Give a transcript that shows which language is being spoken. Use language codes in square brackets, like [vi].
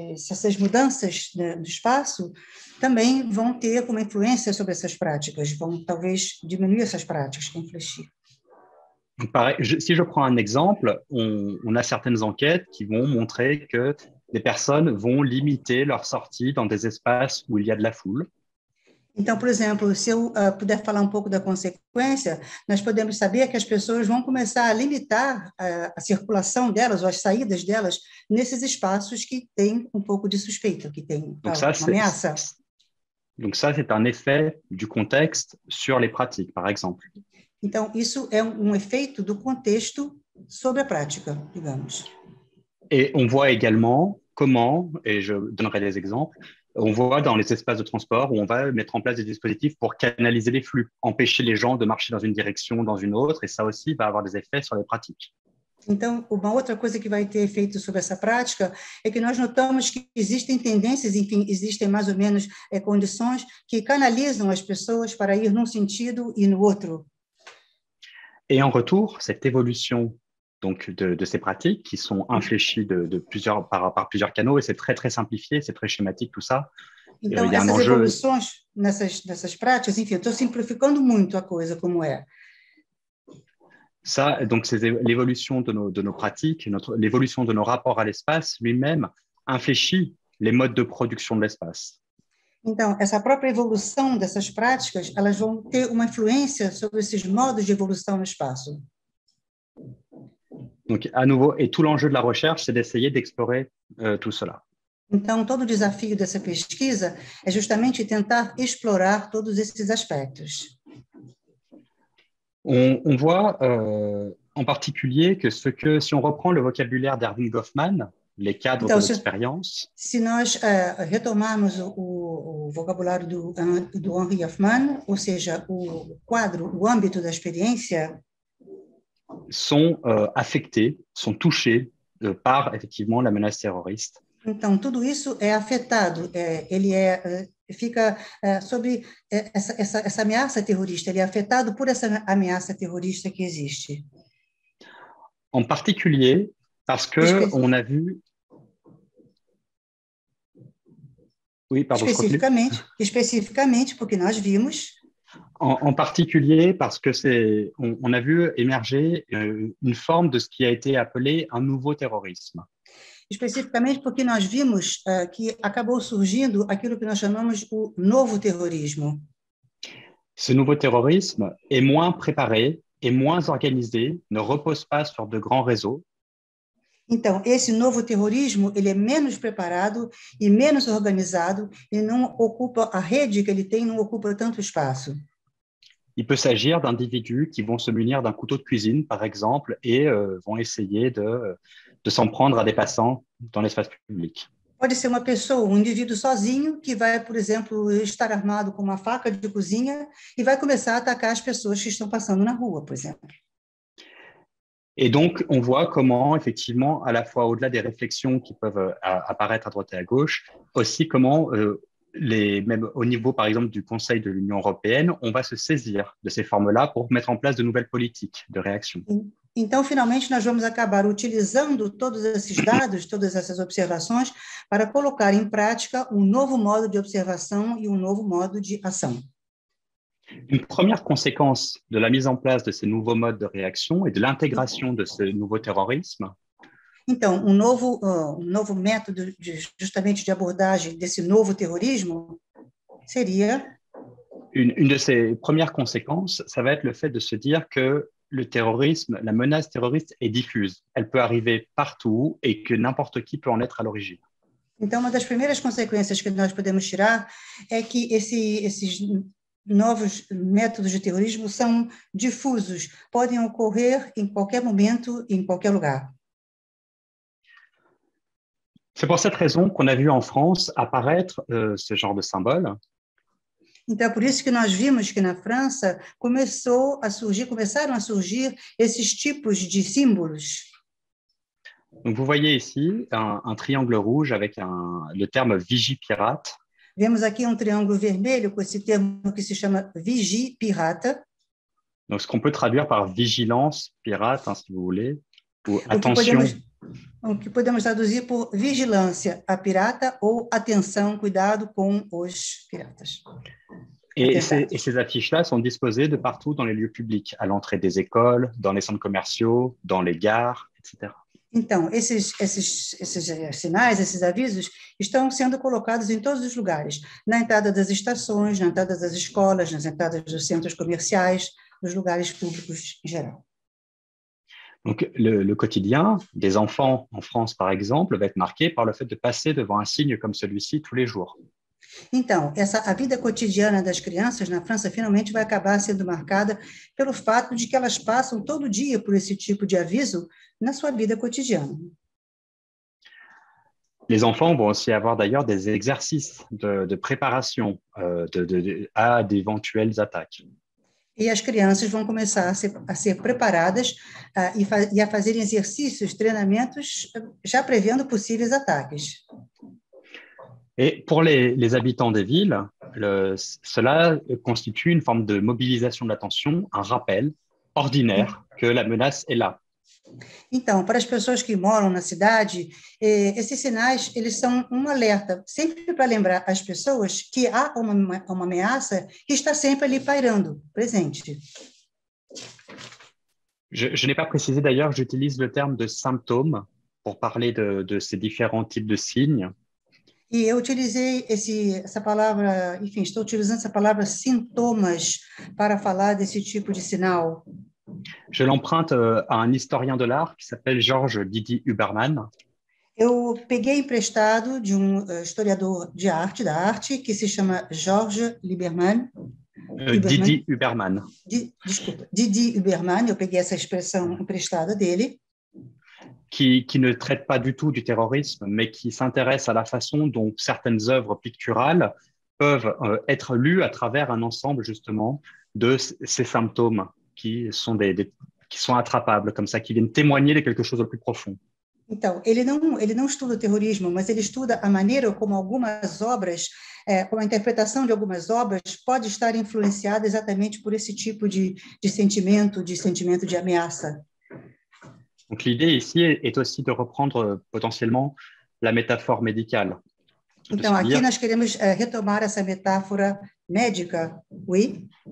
[pt] Essas mudanças no espaço também vão ter uma influência sobre essas práticas, vão talvez diminuir essas práticas, influenciar. [fr] Si je prends un exemple, on a certaines enquêtes qui vont montrer que des personnes vont limiter leur sortie dans des espaces où il y a de la foule. [pt] Então, por exemplo, se eu puder falar um pouco da consequência, nós podemos saber que as pessoas vão começar a limitar a circulação delas ou as saídas delas nesses espaços que têm um pouco de suspeita, que têm uma ameaça. [fr] Donc ça, c'est un effet du contexte sur les pratiques, par exemple. [pt] Então, isso é um efeito do contexto sobre a prática, digamos. [fr] Et on voit également comment, et je donnerai des exemples, on voit dans les espaces de transport où on va mettre en place des dispositifs pour canaliser les flux, empêcher les gens de marcher dans une direction, dans une autre, et ça aussi va avoir des effets sur les pratiques. [pt] Então, uma outra coisa que vai ter efeito sobre essa prática é que nós notamos que existem tendências, enfim, existem mais ou menos condições que canalizam as pessoas para ir num sentido e no outro. [fr] Et en retour, cette évolution donc de ces pratiques qui sont infléchies par plusieurs canaux, et c'est très, très simplifié, c'est très schématique tout ça. [pt] Então, essas evoluções nessas práticas, enfim, eu estou simplificando muito a coisa como é. [fr] Ça, donc, c'est l'évolution de nos pratiques, l'évolution de nos rapports à l'espace lui-même infléchit les modes de production de l'espace. [pt] Então, essa própria evolução dessas práticas, elas vão ter uma influência sobre esses modos de evolução no espaço. [fr] Donc, à nouveau, et tout l'enjeu de la recherche, c'est d'essayer d'explorer tout cela. [pt] Então, todo o desafio dessa pesquisa é justamente tentar explorar todos esses aspectos. [fr] On voit en particulier que si on reprend le vocabulaire d'Erving Goffman, les cadres de l'expérience. [pt] Se nós retomarmos o vocabulário do Henri Goffman, ou seja, o quadro, o âmbito da experiência, [fr] sont affectés, sont touchés par effectivement la menace terroriste. [pt] Então, tudo isso é afetado, fica sobre essa ameaça terrorista, ele é afetado por essa ameaça terrorista que existe. [fr] En particulier, parce que on a vu... Oui, pardon, [pt] especificamente porque nós vimos... [fr] En particulier parce que on a vu émerger une forme de ce qui a été appelé un nouveau terrorisme. [pt] Especificamente porque nós vimos que acabou surgindo aquilo que nós chamamos o novo terrorismo. [fr] Ce nouveau terrorisme est moins préparé et moins organisé, ne repose pas sur de grands réseaux. [pt] Então, esse novo terrorismo, ele é menos preparado e menos organizado e não ocupa a rede que ele tem, não ocupa tanto espaço. [fr] Il peut s'agir d'individus qui vont se munir d'un couteau de cuisine, par exemple, et vont essayer de s'en prendre à des passants dans l'espace public. [pt] Pode ser uma pessoa, um indivíduo sozinho, que vai, por exemplo, estar armado com uma faca de cozinha e vai começar a atacar as pessoas que estão passando na rua, por exemplo. [fr] Et donc, on voit comment, effectivement, à la fois au-delà des réflexions qui peuvent apparaître à droite et à gauche, aussi comment, même au niveau, par exemple, du Conseil de l'Union européenne, on va se saisir de ces formes-là pour mettre en place de nouvelles politiques de réaction. [pt] Então, finalmente, nós vamos acabar utilizando todos esses dados, todas essas observações, para colocar em prática um novo modo de observação e um novo modo de ação. [fr] Une première conséquence de la mise en place de ces nouveaux modes de réaction et de l'intégration de ce nouveau terrorisme. [pt] Então, um novo método justamente de abordagem desse novo terrorismo seria [fr] Une de ses premières conséquences, ça va être le fait de se dire que le terrorisme, la menace terroriste est diffuse. Elle peut arriver partout et que n'importe qui peut en être à l'origine. [pt] Então, uma das primeiras consequências que nós podemos tirar é que esses novos métodos de terrorismo são difusos, podem ocorrer em qualquer momento, em qualquer lugar. [fr] C'est pour cette raison qu'on a vu en France apparaître ce genre de symbole. [pt] Então, é por isso que nós vimos que na França começaram a surgir esses tipos de símbolos. [fr] Donc, vous voyez ici un triangle rouge avec le terme vigie pirate. [pt] Vemos aqui triângulo vermelho com esse termo que se chama vigie pirata. [fr] Donc, ce qu'on peut traduire par vigilance pirate, hein, si vous voulez, ou attention. [pt] O que podemos traduzir por vigilância a pirata ou atenção, cuidado com os piratas. [fr] Et ces affiches-là sont disposées de partout dans les lieux publics, à l'entrée des écoles, dans les centres commerciaux, dans les gares, etc. [pt] Então, esses sinais, esses avisos, estão sendo colocados em todos os lugares, na entrada das estações, na entrada das escolas, nas entradas dos centros comerciais, nos lugares públicos em geral. [fr] Donc, le quotidien des enfants en France, par exemple, va être marqué par le fait de passer devant un signe comme celui-ci tous les jours. [pt] Então, a vida cotidiana das crianças na França finalmente vai acabar sendo marcada pelo fato de que elas passam todo dia por esse tipo de aviso na sua vida cotidiana. [fr] Les enfants vont aussi avoir d'ailleurs des exercices de préparation à d'éventuelles attaques. [pt] E as crianças vão começar a ser preparadas e a fazerem exercícios, treinamentos, já prevendo possíveis ataques. [fr] Et pour les habitants des villes, cela constitue une forme de mobilisation de l'attention, un rappel ordinaire que la menace est là. [pt] Então, para as pessoas que moram na cidade, esses sinais eles são um alerta, sempre para lembrar as pessoas que há uma ameaça que está sempre ali pairando, presente. [fr] Je n'ai pas précisé d'ailleurs, j'utilise le terme de symptômes pour parler de ces différents types de signes. [pt] E eu utilizei essa palavra, enfim, estou utilizando essa palavra sintomas para falar desse tipo de sinal. [fr] Je l'emprunte à un historien de l'art qui s'appelle Georges Didi Huberman. [pt] Eu peguei emprestado de historiador da arte, que se chama Georges Lieberman. [fr] Didi Huberman. [pt] Desculpa, Didi Huberman, eu peguei essa expressão emprestada dele. [fr] Qui ne traite pas du tout du terrorisme, mais qui s'intéresse à la façon dont certaines œuvres picturales peuvent être lues à travers un ensemble justement de ces symptômes qui sont attrapables, comme ça, qui viennent témoigner de quelque chose de plus profond. [pt] Então, ele não estuda o terrorismo, mas ele estuda a maneira como algumas obras, como a interpretação de algumas obras pode estar influenciada exatamente por esse tipo de sentimento de ameaça. [fr] Donc l'idée ici est aussi de reprendre potentiellement la métaphore médicale. [pt] Então, aqui nós queremos retomar essa metáfora médica, [fr] oui?